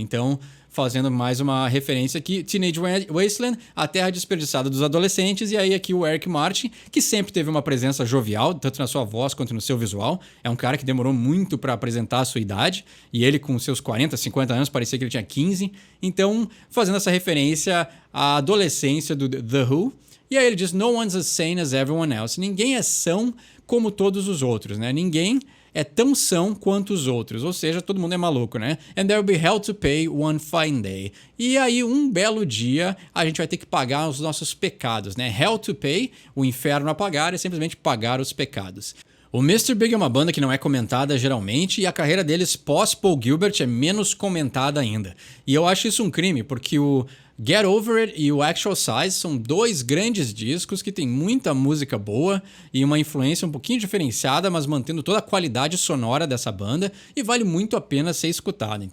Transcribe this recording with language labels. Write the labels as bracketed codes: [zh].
[pt] Então, fazendo mais uma referência aqui, Teenage Wasteland, a terra desperdiçada dos adolescentes, e aí aqui o Eric Martin, que sempre teve uma presença jovial, tanto na sua voz quanto no seu visual, é um cara que demorou muito para apresentar a sua idade, e ele com seus 40, 50 anos, parecia que ele tinha 15, então fazendo essa referência à adolescência do The Who, e aí ele diz, [en] no one's as sane as everyone else, [pt] ninguém é são como todos os outros, né? Ninguém é tão são quanto os outros, ou seja, todo mundo é maluco, né? [en] And there'll be hell to pay one fine day. [pt] E aí, um belo dia, a gente vai ter que pagar os nossos pecados, né? [en] Hell to pay, [pt] o inferno a pagar, é simplesmente pagar os pecados. O Mr. Big é uma banda que não é comentada geralmente e a carreira deles pós-Paul Gilbert é menos comentada ainda. E eu acho isso um crime, porque o Get Over It e o Actual Size são dois grandes discos que têm muita música boa e uma influência um pouquinho diferenciada, mas mantendo toda a qualidade sonora dessa banda, e vale muito a pena ser escutado.